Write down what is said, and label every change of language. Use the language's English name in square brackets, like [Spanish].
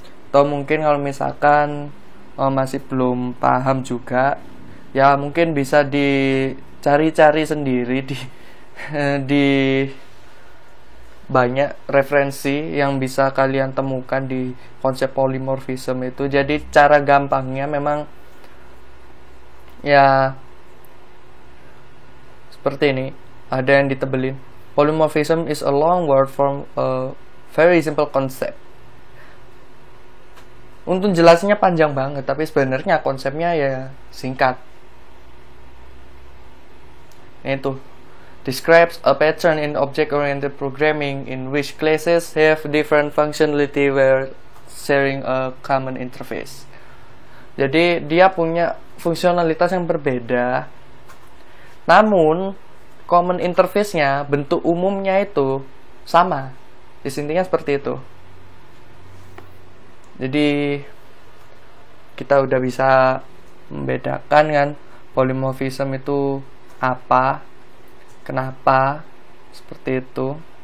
[Indonesian] Atau mungkin kalau misalkan masih belum paham juga, ya mungkin bisa dicari-cari sendiri di banyak referensi yang bisa kalian temukan di konsep polymorphism itu. Jadi cara gampangnya memang ya seperti ini, ada yang ditebelin. [English] Polymorphism is a long word from a very simple concept. [Indonesian] Untuk jelasnya panjang banget, tapi sebenarnya konsepnya ya singkat. Itu [English] describes a pattern in object-oriented programming in which classes have different functionality while sharing a common interface. [Indonesian] Jadi dia punya fungsionalitas yang berbeda, namun common interface-nya, bentuk umumnya itu sama. Intinya seperti itu. Jadi kita udah bisa membedakan kan polymorphism itu apa, kenapa, seperti itu.